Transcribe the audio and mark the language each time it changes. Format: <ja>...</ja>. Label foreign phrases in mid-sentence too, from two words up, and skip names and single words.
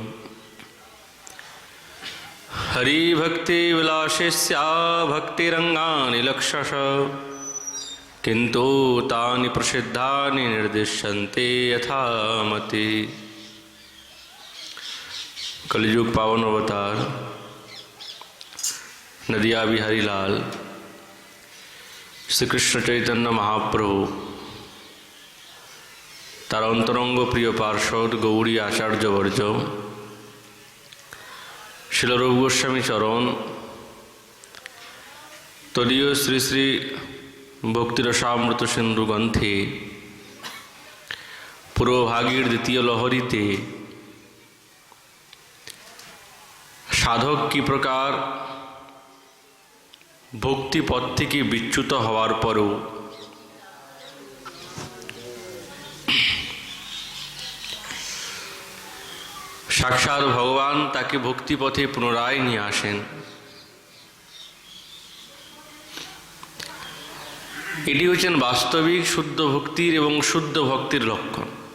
<sa>हरि भक्ति विलासेस्या भक्तिरंगानि लक्षश किंतु तानि प्रसिद्धानि निर्दिश्यन्ते यथामति।</sa> <bn>কলিযুগ পাবন অবতার নদিয়া বিহারী লাল শ্রী কৃষ্ণ চৈতন্য মহাপ্রভু তার অন্তরঙ্গ প্রিয় পার্ষদ গৌড়ী আচার্যবর্জ শিল রূপ গোস্বামী চরণ তদীয় শ্রী শ্রী ভক্তিরসামৃত সিন্ধু গ্রন্থে পূর্বভাগের দ্বিতীয় লহরীতে সাধক কী প্রকার ভক্তি পথ থেকে বিচ্যুত হওয়ার পরও সাক্ষাৎ ভগবান তাকে ভক্তি পথে পুনরায় নিয়ে আসেন। এটি হচ্ছেন বাস্তবিক শুদ্ধ ভক্তির এবং শুদ্ধ ভক্তির লক্ষণ।</bn>